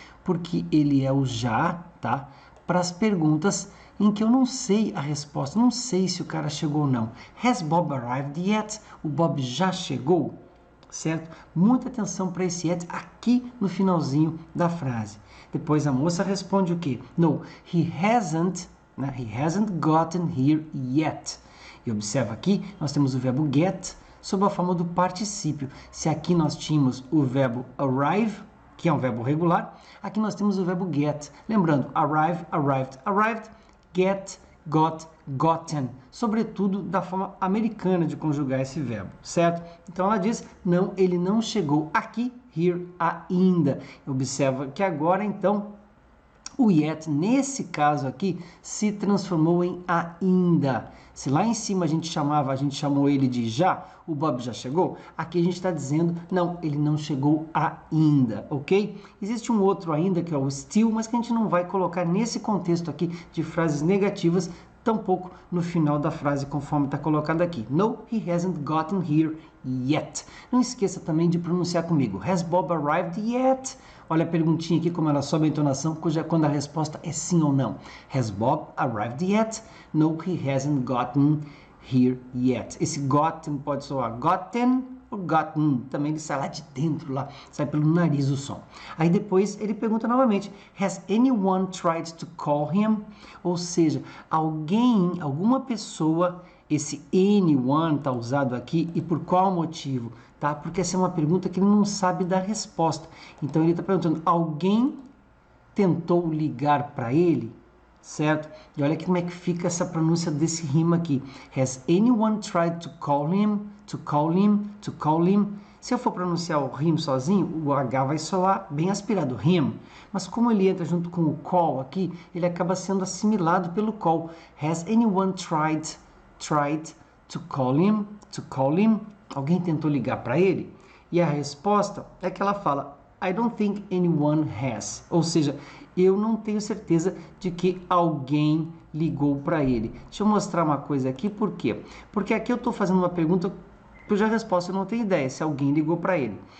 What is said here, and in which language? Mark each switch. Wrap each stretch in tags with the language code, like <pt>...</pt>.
<pt>Porque ele é o já, tá? Para as perguntas em que eu não sei a resposta, não sei se o cara chegou ou não.</pt> <en>Has Bob arrived yet?</en> <pt>O Bob já chegou? Certo? Muita atenção para esse yet aqui no finalzinho da frase. Depois a moça responde o quê?</pt> <en>No, he hasn't, né? He hasn't gotten here yet.</en> <pt>E observa aqui, nós temos o verbo get sob a forma do particípio. Se aqui nós tínhamos o verbo arrive, que é um verbo regular, aqui nós temos o verbo get.</pt> <en>Lembrando, arrive, arrived, arrived, get, got, gotten.</en> <pt>Sobretudo da forma americana de conjugar esse verbo, certo? Então ela diz, não, ele não chegou aqui, here, ainda. Observa que agora, então, o yet, nesse caso aqui, se transformou em ainda. Se lá em cima a gente chamou ele de já, o Bob já chegou, aqui a gente está dizendo, não, ele não chegou ainda, ok? Existe um outro ainda, que é o still, mas que a gente não vai colocar nesse contexto aqui de frases negativas, tampouco no final da frase, conforme está colocado aqui.</pt> <en>No, he hasn't gotten here yet.</en> <pt>Não esqueça também de pronunciar comigo.</pt> <en>Has Bob arrived yet?</en> <pt>Olha a perguntinha aqui, como ela sobe a entonação, quando a resposta é sim ou não.</pt> <en>Has Bob arrived yet? No, he hasn't gotten here yet.</en> <pt>Esse gotten pode soar gotten ou gotten. Também ele sai lá de dentro, lá, sai pelo nariz o som. Aí depois ele pergunta novamente,</pt> <en>has anyone tried to call him?</en> <pt>Ou seja, alguma pessoa, esse anyone está usado aqui e por qual motivo? Tá? Porque essa é uma pergunta que ele não sabe dar resposta. Então ele está perguntando, alguém tentou ligar para ele? Certo? E olha aqui como é que fica essa pronúncia desse rima aqui.</pt> <en>Has anyone tried to call him? To call him? To call him?</en> <pt>Se eu for pronunciar o him sozinho, o H vai soar bem aspirado, him. Mas como ele entra junto com o call aqui, ele acaba sendo assimilado pelo call.</pt> <en>Has anyone tried to call him? To call him?</en> <pt>Alguém tentou ligar para ele? E a resposta é que ela fala,</pt> <en>I don't think anyone has.</en> <pt>Ou seja, eu não tenho certeza de que alguém ligou para ele. Deixa eu mostrar uma coisa aqui, por quê? Porque aqui eu estou fazendo uma pergunta cuja resposta eu não tenho ideia se alguém ligou para ele.</pt>